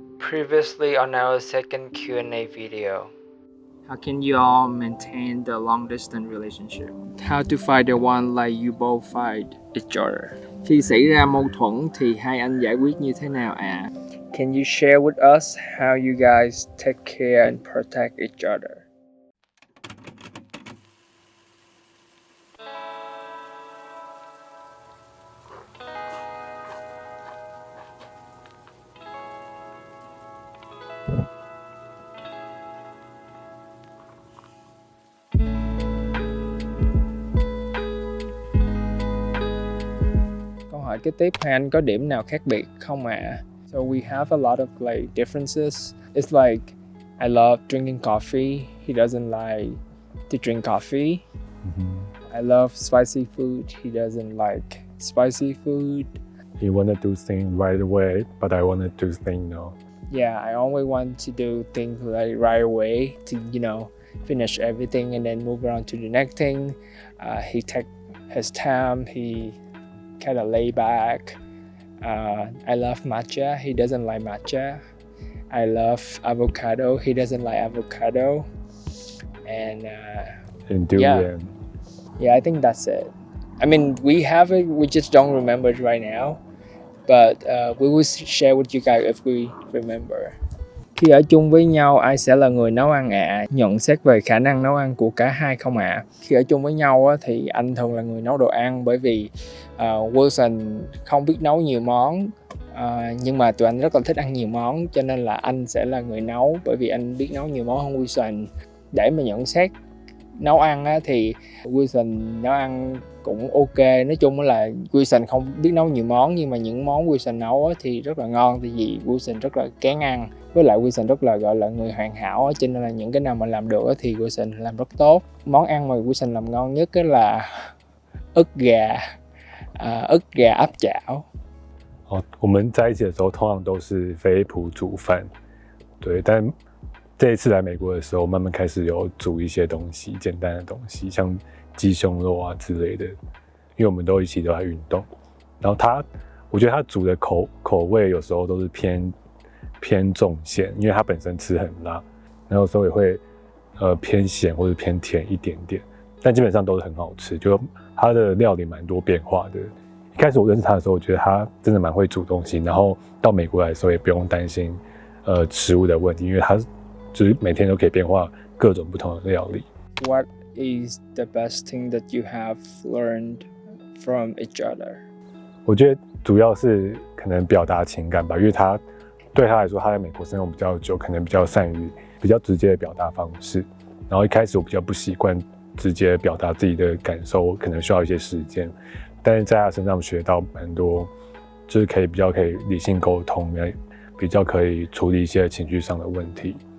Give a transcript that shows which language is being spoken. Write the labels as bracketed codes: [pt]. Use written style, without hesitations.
[en] Previously on our second Q&A video. How can you all maintain the long distance relationship? How to find the one like you both find each other? [vi] Khi xảy ra mâu thuẫn thì hai anh giải quyết như thế nào ạ? [en] Can you share with us how you guys take care and protect each other? [vi] Câu hỏi kế tiếp, hai anh có điểm nào khác biệt không ạ? [en] So we have a lot of like differences. It's like I love drinking coffee. He doesn't like to drink coffee. I love spicy food. He doesn't like spicy food. He wanted to sing right away, but I wanted to sing no. Yeah, I always want to do things like right away to, finish everything and then move on to the next thing. He take his time. He kind of lay back. I love matcha. He doesn't like matcha. I love avocado. He doesn't like avocado. And durian. Yeah, I think that's it. I mean, we have it. We just don't remember it right now. But we will share with you guys if we remember. [vi] Khi ở chung với nhau, ai sẽ là người nấu ăn ạ? Nhận xét về khả năng nấu ăn của cả hai không ạ? Khi ở chung với nhau á, thì anh thường là người nấu đồ ăn bởi vì Wilson không biết nấu nhiều món. Nhưng mà tụi anh rất là thích ăn nhiều món, cho nên là anh sẽ là người nấu bởi vì anh biết nấu nhiều món hơn Wilson. Để mà nhận xét nấu ăn á, thì Wilson nấu ăn cũng ok. Nói chung là Wilson không biết nấu nhiều món, nhưng mà những món Wilson nấu á, thì rất là ngon, tại vì Wilson rất là kén ăn. Với lại Wilson rất là gọi là người hoàn hảo á, cho nên là những cái nào mà làm được á, thì Wilson làm rất tốt. Món ăn mà Wilson làm ngon nhất á là ức gà áp chảo. [zh] 我们在一起的时候，通常都是飞普煮饭，对。但这一次来美国的时候，慢慢开始有煮一些东西，简单的东西，像鸡胸肉啊之类的。因为我们都一起都在运动，然后我觉得他煮的口味有时候都是偏重咸，因为他本身吃很辣，然后有时候也会偏咸或者偏甜一点点，但基本上都是很好吃。就他的料理蛮多变化的。一开始我认识他的时候，我觉得他真的蛮会煮东西，然后到美国来的时候也不用担心食物的问题，因为他就是每天都可以变化各种不同的料理。 [en] What is the best thing that you have learned from each other? [zh] 我觉得主要是可能表达情感吧，因为对他来说，他在美国生活比较久，可能比较善于比较直接的表达方式。然后一开始我比较不习惯直接表达自己的感受，可能需要一些时间。但是在他身上学到蛮多，就是比较可以理性沟通，比较可以处理一些情绪上的问题。